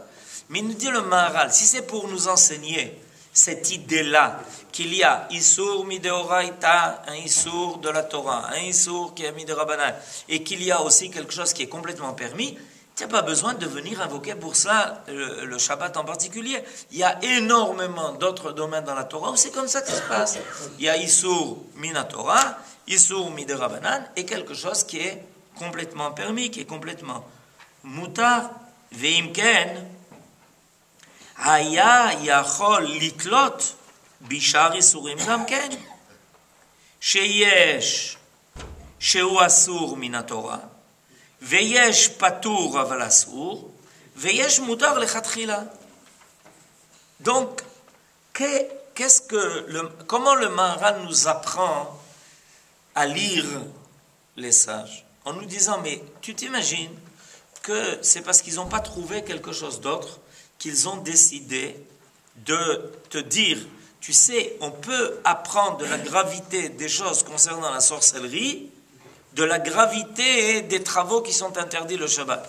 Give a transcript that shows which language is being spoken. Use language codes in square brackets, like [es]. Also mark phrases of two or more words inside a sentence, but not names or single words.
[fr] Mais il nous dit le Maharal, si c'est pour nous enseigner cette idée-là, qu'il y a [he] איסור מדאורייתא, [fr] un issour de la Torah, un issour qui est midérabanan, et qu'il y a aussi quelque chose qui est complètement permis, tu n'as pas besoin de venir invoquer pour ça le Shabbat en particulier. Il y a énormément d'autres domaines dans la Torah où c'est comme ça que ça se passe. Il y a [he] איסור מן התורה, איסור מדרבנן, [fr] et quelque chose qui est complètement permis, qui est complètement mutar, [he] veimken, היה יכול לתלות בשאר איסורים גם כן, שיש שהוא אסור מן התורה, ויש פטור אבל אסור, ויש מותר לכתחילה. [fr] Donc, comment le Maharal nous apprend à lire les sages? En nous disant, mais tu t'imagines que c'est parce qu'ils n'ont pas trouvé quelque chose d'autre qu'ils ont décidé de te dire, tu sais, on peut apprendre de la gravité des choses concernant la sorcellerie, de la gravité des travaux qui sont interdits le Shabbat.